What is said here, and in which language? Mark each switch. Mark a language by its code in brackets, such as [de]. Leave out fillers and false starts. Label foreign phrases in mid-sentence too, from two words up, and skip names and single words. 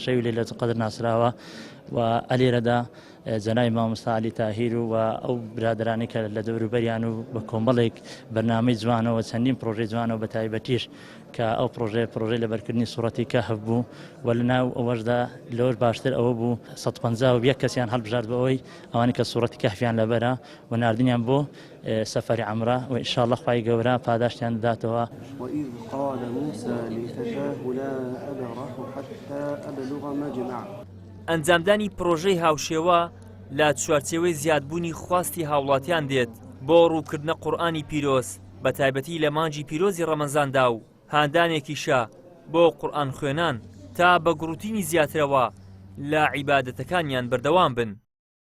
[ckb] شەوی لەیلەتول قەدر ناسراوە و ئەلێرەدا جەنابی مامۆستا عەلی تاهیر و ئەو برادرانی کە لە دەوروبەریان و بە کۆمەڵێک بەرنامەی جوانەوە چەندین پرۆژەی جوانەوە بە تایبەتیش کە ئەو پرۆژەی لەبەرکردنی سوورەتی کەهف بوو و لەناو ئەوەشدا لەوەش باشتر ئەوە بوو 151 کەسیان هەڵبژارد بەوەی ئەوانی کە سوورەتی کەهفیان لەبەرە و ناردنیان بۆ سەفەری عومرە و ئینشاءالله خوای گەورە پاداشتیان داداتەوە. [ar] وإذ قال موسى لفتاه لا أبرح حتى أبلغ مجمع. [ckb] ئەنجامدانی پرۆژەی هاوشێوە لە چوارچێوەی زیادبوونی خواستی هاوڵاتیان دێت بۆ ڕووکردنە قورئانی پیرۆز بە تایبەتی لە مانگی پیرۆزی ڕەمەزاندا و هاندانێکیشە بۆ قورئان خوێنان تا بە گڕوتینی زیاترەوە لە عیبادەتەکانیان بەردەوام بن.